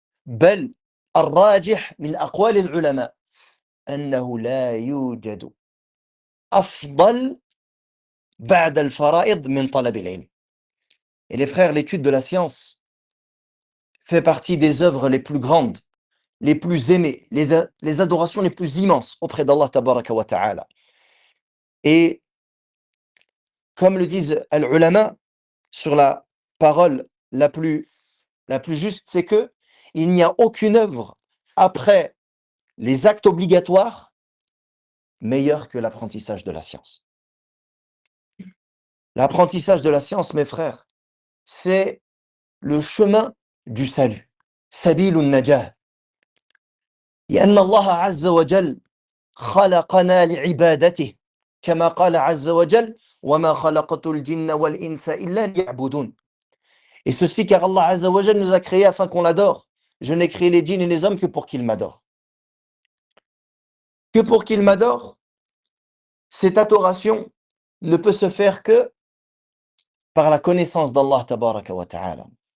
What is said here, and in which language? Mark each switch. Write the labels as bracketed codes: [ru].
[ar] بل الراجح من أقوال العلماء أنه لا يوجد أفضل بعد الفرائض من طلب العلم. [fr] Et les frères, l'étude de la science fait partie des œuvres les plus grandes, les plus aimées, les adorations les plus immenses auprès d'Allah tabaraka wa ta'ala. Et comme le disent al-ulama sur la parole la plus juste, c'est que il n'y a aucune œuvre après les actes obligatoires meilleure que l'apprentissage de la science. L'apprentissage de la science, mes frères, c'est le chemin du salut. Sabilun najah. [ar] لأن الله عز وجل خلقنا لعبادته كما قال عز وجل وما خلقت الجن والإنس إلا ليعبدون. [fr] Et ceci car Allah Azza wa Jal nous a créés afin qu'on l'adore. Je n'ai créé les djinns et les hommes que pour qu'ils m'adorent. Que pour qu'ils m'adorent, cette adoration ne peut se faire que par la connaissance d'Allah tabaraka wa ta'ala.